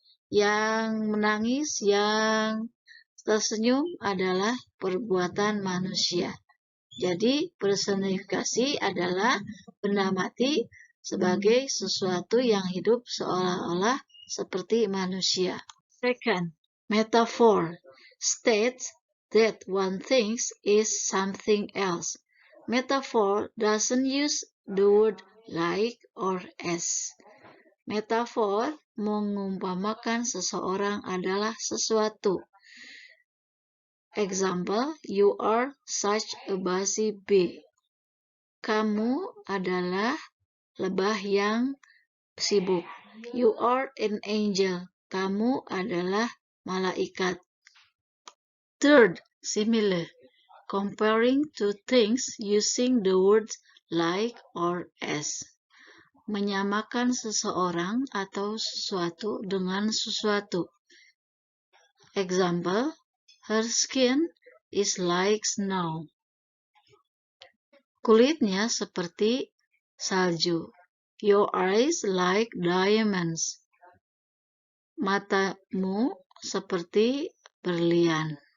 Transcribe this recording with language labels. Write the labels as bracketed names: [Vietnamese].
[Indonesian] Yang menangis, yang tersenyum adalah perbuatan manusia. Jadi, personifikasi adalah benda mati sebagai sesuatu yang hidup seolah-olah seperti manusia. [English] Second, metaphor states that one thing is something else. Metaphor doesn't use the word like or as. [Indonesian] Metafor mengumpamakan seseorang adalah sesuatu. [English] Example, you are such a busy bee. [Indonesian] Kamu adalah lebah yang sibuk. [English] You are an angel. [Indonesian] Kamu adalah malaikat. [English] Third, similar. Comparing two things using the words like or as. [Indonesian] Menyamakan seseorang atau sesuatu dengan sesuatu. [English] Example, her skin is like snow. [Indonesian] Kulitnya seperti salju. [English] Your eyes like diamonds. [Indonesian] Matamu seperti berlian.